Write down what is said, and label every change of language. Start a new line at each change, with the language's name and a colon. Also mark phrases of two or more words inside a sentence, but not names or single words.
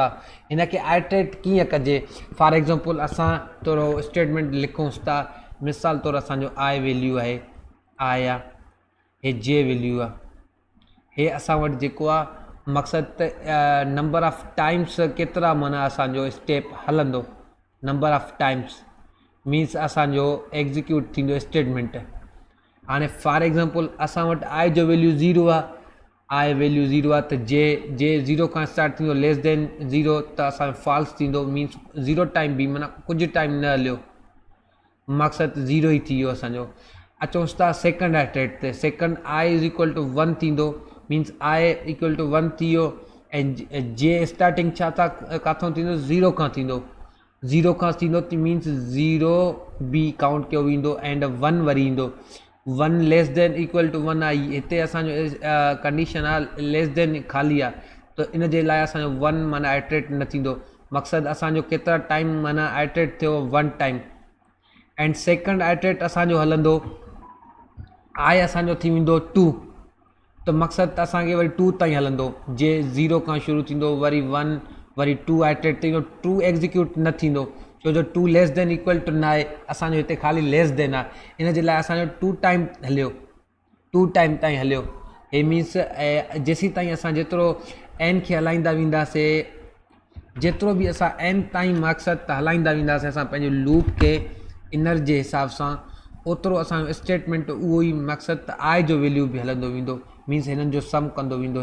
Sindhi: हिन खे आइट्रेट कीअं कजे,
English: for example
Sindhi: असां थोरो स्टेटमेंट लिखूंसि था। मिसाल तौरु असांजो आय वैल्यू आहे, आय आहे, हे जे वैल्यू आहे। हे असां वटि जेको आहे मक़सदु त
English: number of times
Sindhi: केतिरा माना असांजो स्टेप हलंदो,
English: number of times
Sindhi: मीन्स असांजो एग्ज़ीक्यूट थींदो स्टेटमेंट। हाणे
English: for example
Sindhi: असां वटि आय जो वैल्यू 0 आहे, आय वैल्यू 0 आहे त जे 0 खां स्टार्ट थींदो
English: less than 0
Sindhi: त असांजो फॉल्स थींदो, मीन्स 0 टाइम बि माना कुझु टाइम न हलियो, मक़सदु 0 ई थी वियो असांजो। अचूंसि था
English: second iterate
Sindhi: ते,
English: second i is equal to 1 थींदो, means i equal to 1
Sindhi: थी वियो। ऐं जे स्टार्टिंग छा था किथां थींदो, 0 खां थींदो, 0 खां थींदो मीन्स 0 बि काउंट कयो वेंदो एंड 1 वरी ईंदो।
English: 1 less than equal to 1 i,
Sindhi: हिते असांजो कंडीशन आहे
English: less than
Sindhi: ख़ाली आहे, त इन जे लाइ असांजो 1 माना आइट्रेट न थींदो। मक़सदु असांजो केतिरा टाइम माना आइट्रेट थियो, 1 टाइम।
English: and second iterate
Sindhi: असांजो हलंदो, आय असांजो थी वेंदो 2, त मक़सदु असांखे वरी 2 ताईं हलंदो। जे 0 खां शुरू थींदो, वरी 1, वरी 2 आइट्रेट थींदो, 2 एग्ज़ीक्यूट न थींदो छो जो 2
English: less than equal to
Sindhi: न आहे, असांजो हिते ख़ाली
English: less than
Sindhi: आहे। इन जे लाइ असांजो 2 टाइम हलियो, 2 टाइम ताईं हलियो। हे मीन्स जेसीं ताईं असां जेतिरो n खे हलाईंदा वेंदासीं, जेतिरो बि असां n ताईं मक़सदु हलाईंदा वेंदासीं असां पंहिंजे लूप खे इनर जे हिसाब सां, ओतिरो असांजो स्टेटमेंट उहो ई मक़सदु त आय जो वैल्यू बि हलंदो वेंदो, मीन्स हिननि जो सम कंदो वेंदो।